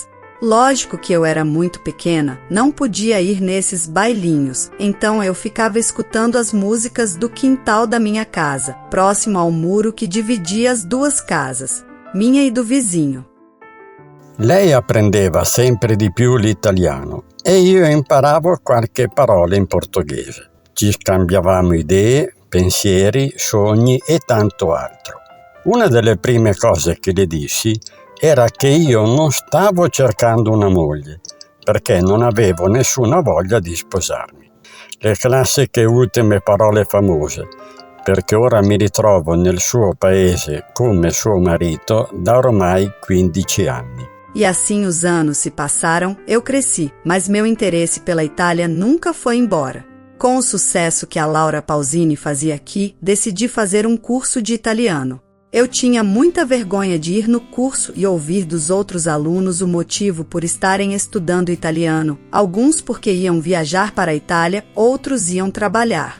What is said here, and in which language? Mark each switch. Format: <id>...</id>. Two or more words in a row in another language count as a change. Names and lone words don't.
<pt>Lógico que eu era muito pequena, não podia ir nesses bailinhos, então eu ficava escutando as músicas do quintal da minha casa, próximo ao muro que dividia as 2 casas, minha e do vizinho.</pt> <it>Lei apprendeva sempre di più l'italiano e io imparavo qualche parola in portoghese. Ci scambiavamo idee, pensieri, sogni e tanto altro. Una delle prime cose che le dissi era che io non stavo cercando una moglie, perché non avevo nessuna voglia di sposarmi. Le classiche ultime parole famose, perché ora mi ritrovo nel suo paese come suo marito da ormai 15 anni.</it> <pt>E assim os anos se passaram, eu cresci, mas meu interesse pela Itália nunca foi embora. Com o sucesso que a Laura Pausini fazia aqui, decidi fazer um curso de italiano. Eu tinha muita vergonha de ir no curso e ouvir dos outros alunos o motivo por estarem estudando italiano, alguns porque iam viajar para a Itália, outros iam trabalhar.</pt>